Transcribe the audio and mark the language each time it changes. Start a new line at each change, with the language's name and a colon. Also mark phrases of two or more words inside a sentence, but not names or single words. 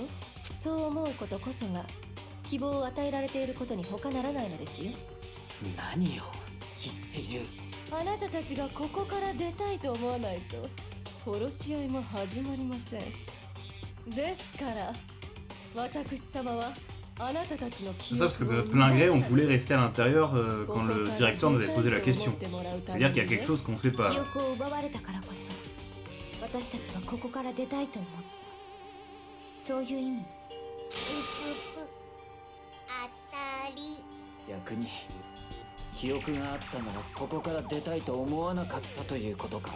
Japanese: そう思うことこそが希望を与えられていることに他ならないのですよ。何を言っている。あなたたちがここから出たいと思わないと殺し合いも始まりません。ですから私様はあなたたちの
French: C'est
Japanese: 記
French: ça parce que
Japanese: 憶
French: de
Japanese: を
French: plein gré on voulait rester à l'intérieur quand le directeur nous avait posé la question. C'est-à-dire qu'il y a quelque chose qu'on sait pas.
Japanese: 記憶を奪われたからこそ私たちはここから出たいと思った。そういう意味。当たり。逆に記憶があったならここから出たいと思わなかったということか。